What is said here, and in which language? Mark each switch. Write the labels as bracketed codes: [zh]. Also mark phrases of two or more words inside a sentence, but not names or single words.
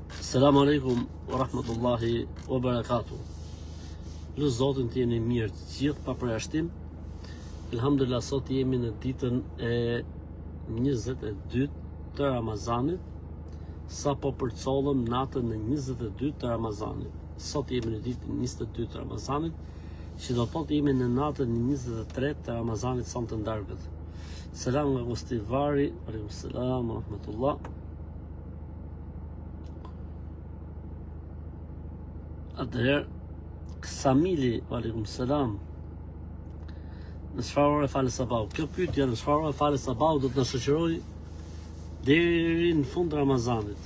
[ar] السلام عليكم ورحمة الله وبركاته. [sq] Lë Zotin të jeni mirë të gjithë pa përjashtim. Elhamdulillah, sot jemi në ditën e 22 të Ramazanit, sa po përcollëm natën e 22 të Ramazanit. Sot jemi në ditën 22 të Ramazanit, që do thotë jemi në natën e 23 të Ramazanit son të ndarkët. Selam nga Gostivari, [ar] عليكم السلام ورحمة الله. [sq] Atëherë, Samili, [ar] عليكم السلام. [sq] Në çfarë ore falë sabah? Kjo pyetje në çfarë ore falë sabah do të na shoqëroj deri në fund të Ramazanit.